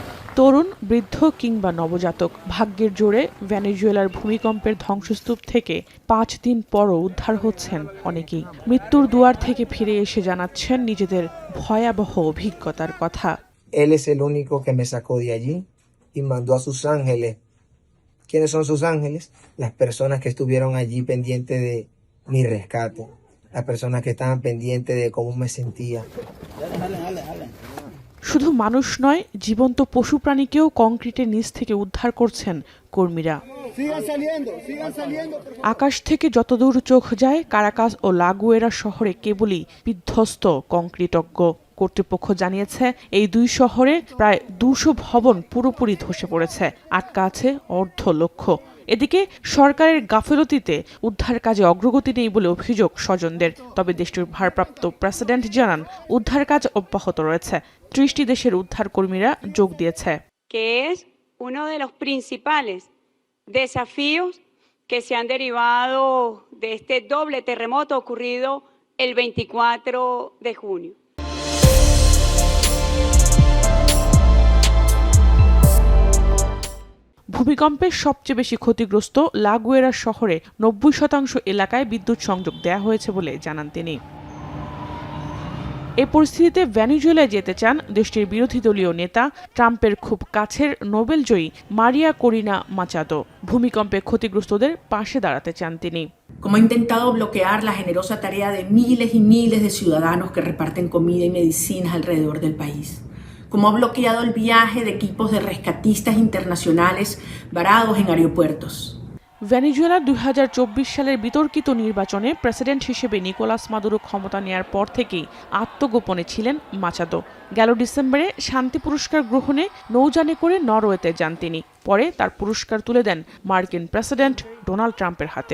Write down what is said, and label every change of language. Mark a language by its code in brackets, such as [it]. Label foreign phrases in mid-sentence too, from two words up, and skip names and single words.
[bn] তরুণ, বৃদ্ধ কিংবা নবজাতক, ভাগ্যের জোরে ভেনেজুয়েলার ভূমিকম্পের ধ্বংসস্তূপ থেকে 5 দিন পরও উদ্ধার হচ্ছেন অনেকেই। মৃত্যুর দুয়ার থেকে ফিরে এসে জানাচ্ছেন নিজেদের ভয়াবহ অভিজ্ঞতার কথা। [es] Él es el único que me sacó de allí y mandó a sus ángeles. ¿Quiénes son sus ángeles? Las personas que estuvieron allí pendientes de mi rescate, las personas que estaban pendientes de cómo me sentía. [bn] শুধু মানুষ নয়, জীবন্ত পশু প্রাণীকেও কংক্রিটের নিচ থেকে উদ্ধার করছেন কর্মীরা। আকাশ থেকে যতদূর চোখ যায়, কারাকাস ও লাগুয়েরা শহরে কেবলই বিধ্বস্ত কংক্রিটজ্ঞ। কর্তৃপক্ষ জানিয়েছে, এই দুই শহরে প্রায় 200 ভবন পুরোপুরি ধসে পড়েছে, আটকা আছে অর্ধ লক্ষ। এদিকে সরকারের গাফিলতিতে উদ্ধার কাজে অগ্রগতি নেই বলে অভিযোগ স্বজনদের। তবে দেশটির ভারপ্রাপ্ত প্রেসিডেন্ট জানান, উদ্ধার কাজ অব্যাহত রয়েছে। 30টি দেশের উদ্ধার কর্মীরা যোগ দিয়েছে। [es] Que es uno de los principales desafíos que se han derivado de este doble terremoto ocurrido el 24 de junio. [bn] ভূমিকম্পে সবচেয়ে বেশি ক্ষতিগ্রস্ত লাগুয়েরা শহরে 90% এলাকায় বিদ্যুৎ সংযোগ দেওয়া হয়েছে বলে জানান তিনি। এই পরিস্থিতিতে ভেনেজুয়েলায় যেতে চান দেশটির বিরোধী দলীয় নেতা, ট্রাম্পের খুব কাছের নোবেলজয়ী মারিয়া করিনা মাচাদো। ভূমিকম্পে ক্ষতিগ্রস্তদের পাশে দাঁড়াতে চান তিনি। [es] Como ha intentado bloquear la generosa tarea de miles y miles de ciudadanos que reparten comida y medicinas alrededor del país. Como ha bloqueado el viaje de equipos de rescatistas internacionales varados en aeropuertos. [bn] ভেনেজুয়েলার 2024 সালের বিতর্কিত নির্বাচনে প্রেসিডেন্ট হিসেবে নিকোলাস মাদুরো ক্ষমতা নেয়ার পর থেকেই আত্মগোপনে ছিলেন মাচাদো। গেল ডিসেম্বরে শান্তি পুরস্কার গ্রহণে নৌযানে করে নরওয়েতে যান তিনি। পরে তার পুরস্কার তুলে দেন মার্কিন প্রেসিডেন্ট ডোনাল্ড ট্রাম্পের হাতে।